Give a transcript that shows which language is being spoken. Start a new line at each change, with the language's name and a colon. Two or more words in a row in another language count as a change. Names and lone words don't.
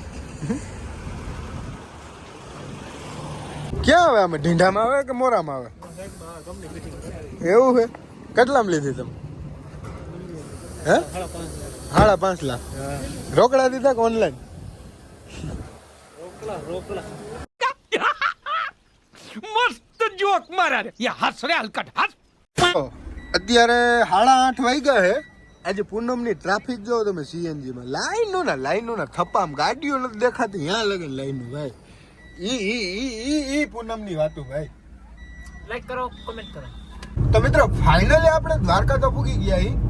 Gujarati: ક્યાં આવે આમાં? ઢીંઢામાં આવે કે મોરામાં આવે? એવું છે? કેટલામાં લીધી તમે? હે 5.5 લાખ રોકડા દીધા કે ઓનલાઈન? રોકડા
Hindi: मस्त जोक मारा रे ये हंस रे हलकट हंस।
Gujarati: અત્યારે 8:30 વાગ્યા છે. આજે પૂનમની ટ્રાફિક જો તમે સીએનજી માં લાઈનો ના થપ્પામ ગાડીઓ નથી દેખાતી. ત્યાં લગન લાઈનો ભાઈ. ઈ પૂનમની વાતો ભાઈ. લાઈક કરો, કમેન્ટ કરો. તો મિત્રો ફાઇનલી આપણે દ્વારકા તો પૂગી ગયા હી.